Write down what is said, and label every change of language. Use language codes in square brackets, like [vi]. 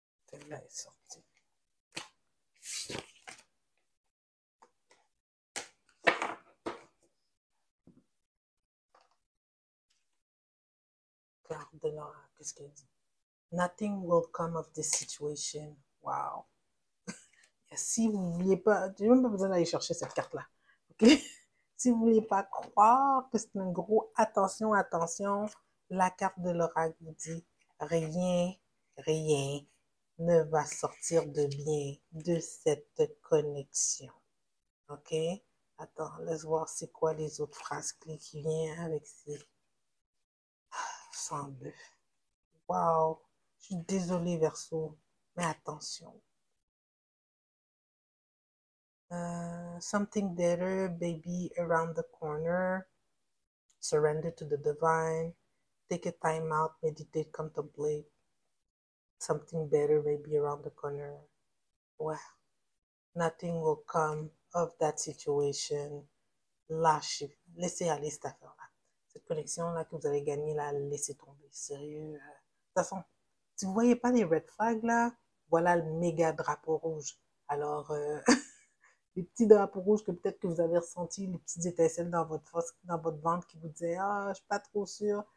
[fr] Celle-là est sortie. Carte de l'oracle, qu'est-ce qu'elle dit? [en] Nothing will come of this situation. Wow. [fr] Si vous ne vouliez pas, j'ai même pas besoin d'aller chercher cette carte-là. OK? Si vous voulez pas croire que c'est un gros attention, attention, la carte de l'oracle vous dit rien, rien ne va sortir de bien de cette connexion. OK? Attends, laisse voir c'est quoi les autres phrases clés qui viennent avec ces 102. Wow! Je suis désolée, Verseau, mais attention. [en] Something better, baby, around the corner. Surrender to the divine. Take a time out, meditate, contemplate. Something better may be around the corner. Ouais. Nothing will come of that situation. [fr] Lâchez, laissez aller cette affaire-là. Cette connexion-là que vous avez gagnée, là, laissez tomber. Sérieux. De toute façon, si vous ne voyez pas les red flags, là, voilà le méga drapeau rouge. Alors, les petits drapeaux rouges que peut-être que vous avez ressentis, les petites étincelles dans votre ventre qui vous disaient ah, je suis pas trop sûre.